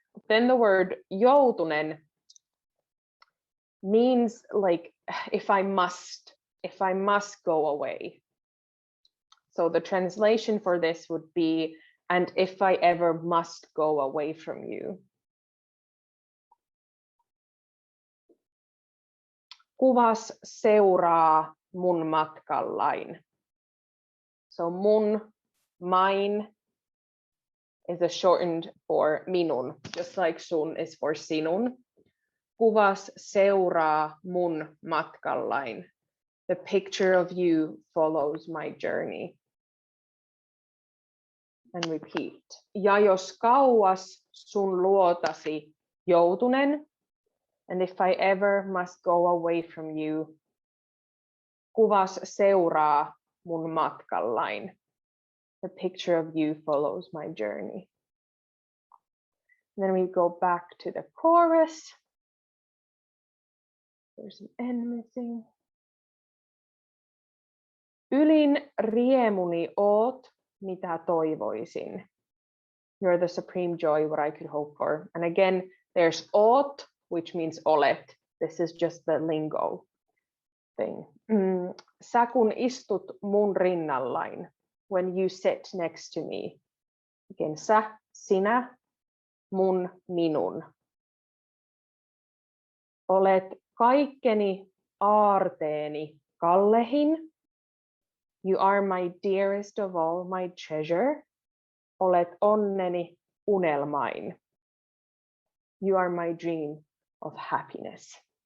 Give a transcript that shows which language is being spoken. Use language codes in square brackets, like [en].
[en] Then the word joutunen means like if I must go away. So the translation for this would be, and if I ever must go away from you. [fi] Kuvas seuraa mun matkallain. [en] So mine is a shortened for minun, just like sun is for sinun. [fi] Kuvas seuraa mun matkallain. [en] The picture of you follows my journey. And repeat. [fi] Ja jos kauas sun luotasi joutunen, [en] and if I ever must go away from you, [fi] kuvas seuraa mun matkallain. [en] The picture of you follows my journey. And then we go back to the chorus. There's an N missing. [fi] Ylin riemuni oot, mitä toivoisin. [en] You're the supreme joy, what I could hope for. And again, there's oot, which means olet. This is just the lingo thing. [fi] Sä kun istut mun rinnallain, [en] when you sit next to me. Again, sä, sinä, mun, minun. [fi] Olet kaikkeni aarteeni kallehin. [en] You are my dearest of all, my treasure. [fi] Olet onneni unelmain. [en] You are my dream of happiness.